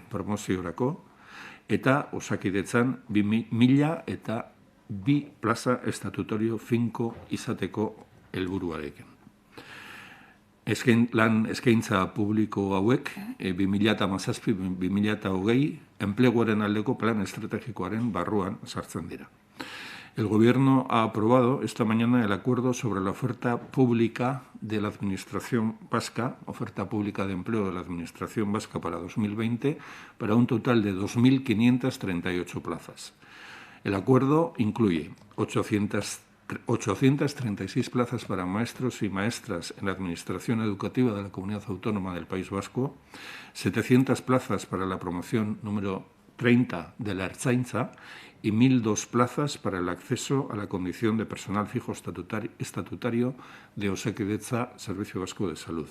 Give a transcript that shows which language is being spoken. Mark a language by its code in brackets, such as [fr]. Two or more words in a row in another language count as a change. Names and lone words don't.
[eu] promoziorako, eta Osakidetzan 1.002 plaza estatutorio finko izateko helburuarekin. Lan eskaintza publiko hauek 2017-2020 enpleguaren aldeko plan estrategikoaren barruan sartzen dira. [es] El Gobierno ha aprobado esta mañana el acuerdo sobre la oferta pública de la Administración Vasca, oferta pública de empleo de la Administración Vasca para 2020, para un total de 2.538 plazas. El acuerdo incluye 836 plazas para maestros y maestras en la Administración Educativa de la Comunidad Autónoma del País Vasco, 700 plazas para la promoción número 30 de la Ertzaintza y 1.002 plazas para el acceso a la condición de personal fijo estatutario de Osakidetza, Servicio Vasco de Salud.